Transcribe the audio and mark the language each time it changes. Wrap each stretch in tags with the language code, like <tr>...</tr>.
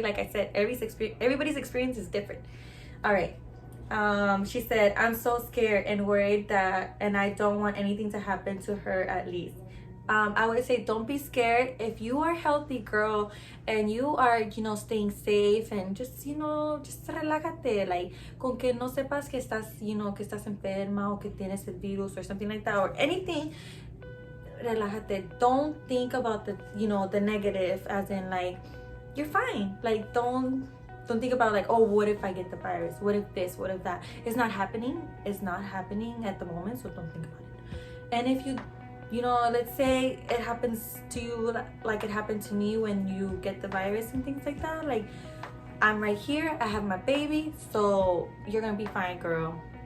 <en>Like I said, everybody's experience is different. All right. She said, I'm so scared and worried and I don't want anything to happen to her at least. I would say don't be scared. If you are healthy, girl, and you are, staying safe and just, just relájate.</en> <es>Like, con que no sepas que estás, que estás enferma o que tienes el virus</es> <en>or something like that or anything,</en> <es>relájate.</es> <en>Don't think about the negative, as in like, you're fine. Like, don't think about like, oh, what if I get the virus? What if this? What if that? It's not happening. It's not happening at the moment, so don't think about it. And if you let's say it happens to you like it happened to me when you get the virus and things like that, like, I'm right here, I have my baby, so you're gonna be fine, girl.</en>